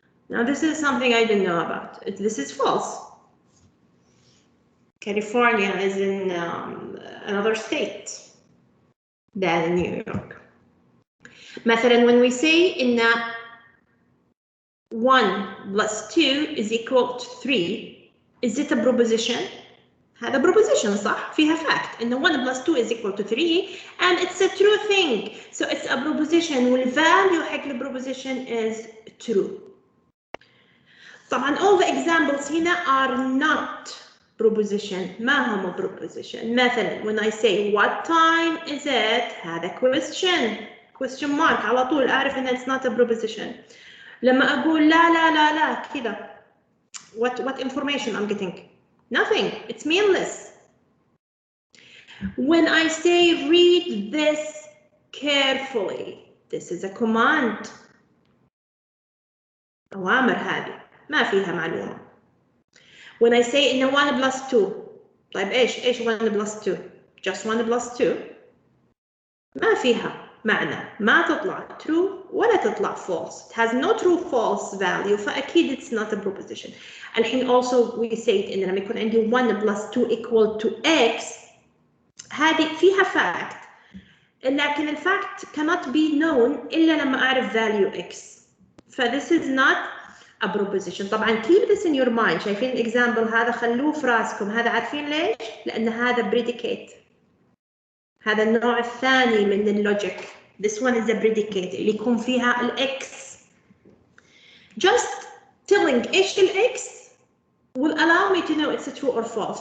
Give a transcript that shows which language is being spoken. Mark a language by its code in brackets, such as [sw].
[en] Now this is something I didn't know about. This is false. California is in another state than New York. [ar] مثلا [en] when we say in 1 plus 2 is equal to 3, is it a proposition? [ar] هذا proposition صح؟ فيها fact. [en] إن 1 plus 2 is equal to 3 and it's a true thing. So it's a proposition [ar] والvalue حق [en] the proposition is true. طبعا all the examples [ar] هنا [en] are not proposition. [ar] ما هم proposition. مثلا [en] when I say what time is it, [ar] هذا question mark على طول أعرف إن [en] it's not a proposition. [ar] لما أقول لا كذا, [en] what information I'm getting? Nothing. It's meaningless. When I say read this carefully, this is a command. [ar] أوامر هذه ما فيها معلومة. [en] When I say إن 1 plus 2, [ar] طيب إيش [en] 1 plus 2? Just 1 plus 2. [ar] ما فيها معنى. ما تطلع [en] true [ar] ولا تطلع [en] false. It has no true false value. [ar] فأكيد [en] it's not a proposition. الحين also we said [ar] إن لما يكون عندي [en] 1 plus 2 equal to x, [ar] هذه فيها [en] fact. [ar] لكن الفاct [en] cannot be known [ar] إلا لما أعرف [en] value x. this is not a proposition. طبعا keep this in your mind. [ar] شايفين الexample هذا خلوه في راسكم. هذا عارفين ليش؟ لأن هذا predicate. هذا النوع الثاني من اللوجيك. [en] This one is a predicate [ar] اللي يكون فيها الx. [en] Just telling [ar] إيش الx [en] will allow me to know it's a true or false.